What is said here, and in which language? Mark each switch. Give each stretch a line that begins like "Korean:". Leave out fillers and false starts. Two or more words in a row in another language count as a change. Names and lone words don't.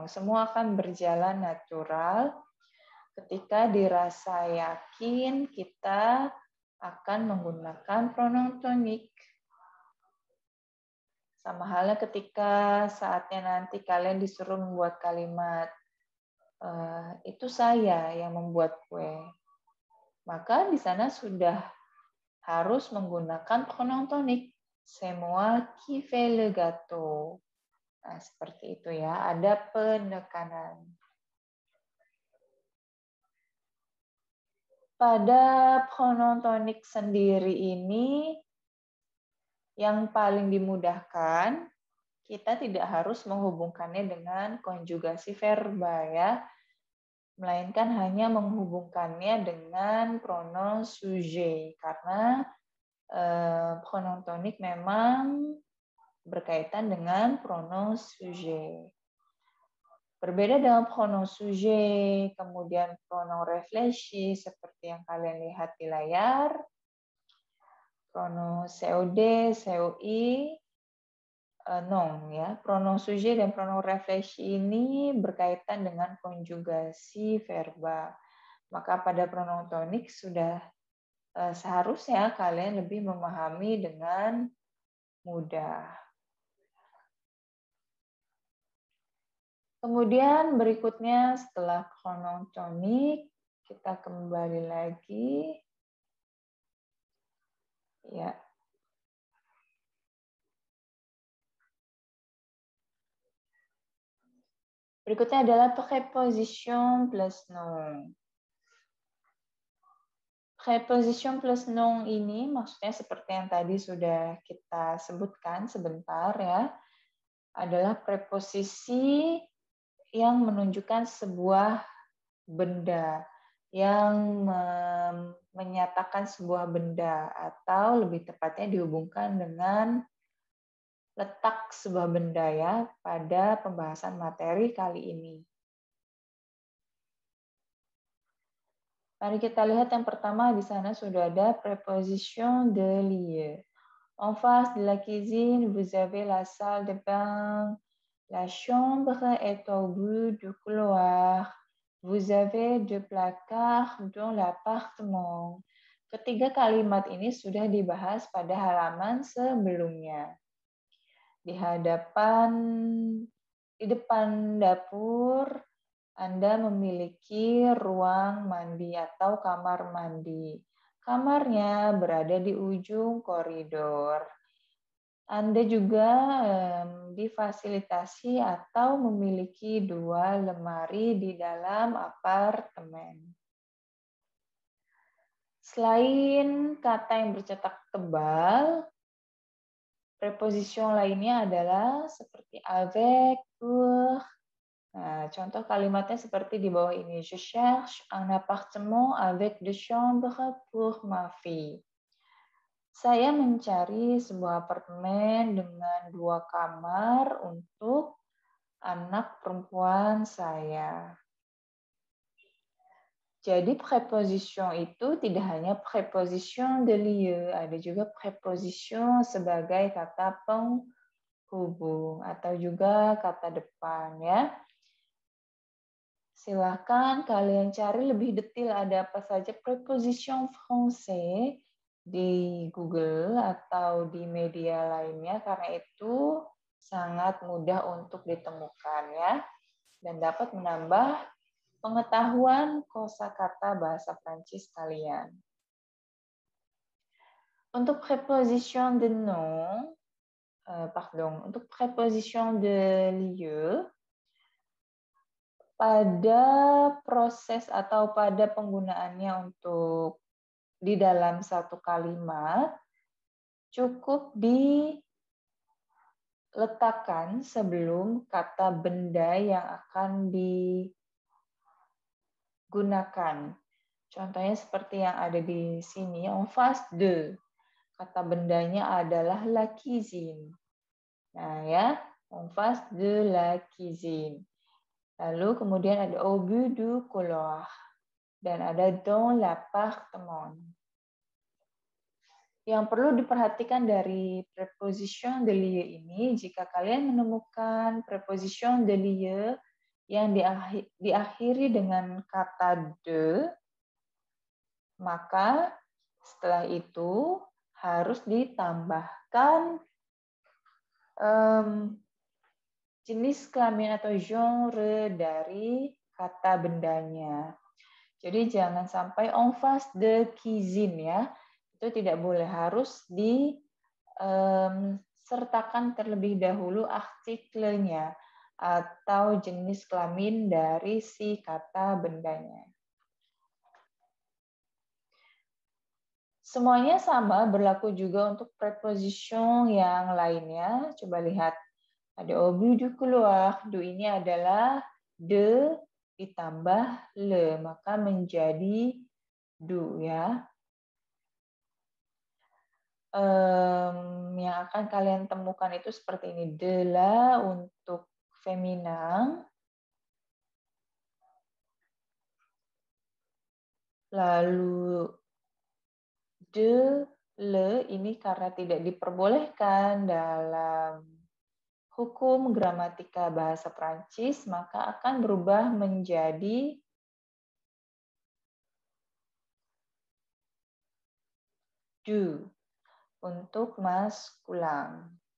Indonesian: Semua akan berjalan natural. Ketika dirasa yakin, kita akan menggunakan
French: pronom tonik.
Indonesian: Sama halnya ketika saatnya nanti kalian disuruh membuat kalimat, itu saya yang membuat kue. Maka di sana sudah harus menggunakan
French: pronom tonik. C'est moi qui fais le gâteau.
Indonesian: Nah, seperti itu ya, ada penekanan. Pada
French: pronom tonik
Indonesian: sendiri ini, yang paling dimudahkan, kita tidak harus menghubungkannya dengan konjugasi verba ya, melainkan hanya menghubungkannya dengan
French: pronom sujet,
Indonesian: karena
French: pronom tonik
Indonesian: memang berkaitan dengan
French: pronom sujet.
Indonesian: Berbeda dengan
French: pronom sujet,
Indonesian: kemudian
French: pronom réfléchi
Indonesian: seperti yang kalian lihat di layar,
French: pronom COD, COI, non ya. Pronom sujet
Indonesian: dan
French: pronom réfléchi
Indonesian: ini berkaitan dengan konjugasi verba. Maka pada
French: pronom tonik
Indonesian: sudah seharusnya kalian lebih memahami dengan mudah. Kemudian berikutnya setelah
French: pronom tonik,
Indonesian: kita kembali lagi. Ya. Berikutnya adalah
French: preposition plus nom. Preposition plus nom
Indonesian: ini maksudnya seperti yang tadi sudah kita sebutkan sebentar ya, adalah preposisi yang menunjukkan sebuah benda, yang menyatakan sebuah benda, atau lebih tepatnya dihubungkan dengan letak sebuah benda ya pada pembahasan materi kali ini. Mari kita lihat yang pertama di sana sudah ada
French: preposition de lieu. En face de la cuisine, vous avez la salle de bain. La chambre est au bout du couloir. Vous avez deux placards dans l'appartement.
Indonesian: Ketiga kalimat ini sudah dibahas pada halaman sebelumnya. Di depan dapur, Anda memiliki ruang mandi atau kamar mandi. Kamarnya berada di ujung koridor. Anda juga difasilitasi atau memiliki 2 lemari di dalam apartemen. Selain kata yang bercetak tebal, preposition lainnya adalah seperti
French: avec, pour.
Indonesian: Nah, contoh kalimatnya seperti di bawah ini.
French: Je cherche un appartement avec 2 chambres pour ma fille.
Indonesian: Saya mencari sebuah apartemen dengan 2 kamar untuk anak perempuan saya. Jadi preposition itu tidak hanya
French: preposition de lieu,
Indonesian: ada juga preposition sebagai kata penghubung atau juga kata depan ya. Silahkan kalian cari lebih detail ada apa saja
French: preposition français
Indonesian: di Google atau di media lainnya, karena itu sangat mudah untuk ditemukan ya, dan dapat menambah pengetahuan kosakata bahasa Prancis kalian. Untuk
French: preposition de nom,
Indonesian: untuk
French: preposition de lieu,
Indonesian: pada proses atau pada penggunaannya untuk di dalam satu kalimat, cukup diletakkan sebelum kata benda yang akan digunakan. Contohnya seperti yang ada di sini,
French: en face de.
Indonesian: Kata bendanya adalah
French: la cuisine.
Indonesian: Nah ya,
French: en face de la cuisine.
Indonesian: Lalu kemudian ada
French: au bout du couloir.
Indonesian: Dan ada
French: dans l'appartement.
Indonesian: Yang perlu diperhatikan dari
French: preposition de lieu
Indonesian: ini, jika kalian menemukan
French: preposition de lieu
Indonesian: yang diakhiri dengan kata de, maka setelah itu harus ditambahkan jenis kelamin atau genre dari kata bendanya. Jadi jangan sampai
French: en face de cuisine
Indonesian: ya, itu tidak boleh, harus disertakan terlebih dahulu artikelnya atau jenis kelamin dari si kata bendanya. Semuanya sama, berlaku juga untuk preposition yang lainnya. Coba lihat, ada
French: au bout du couloir,
Indonesian: du ini adalah de ditambah le, maka menjadi du ya. Yang akan kalian temukan itu seperti ini,
French: de la
Indonesian: untuk feminin, lalu
French: de le
Indonesian: ini karena tidak diperbolehkan dalam hukum gramatika bahasa Prancis, maka akan berubah menjadi du untuk maskulan.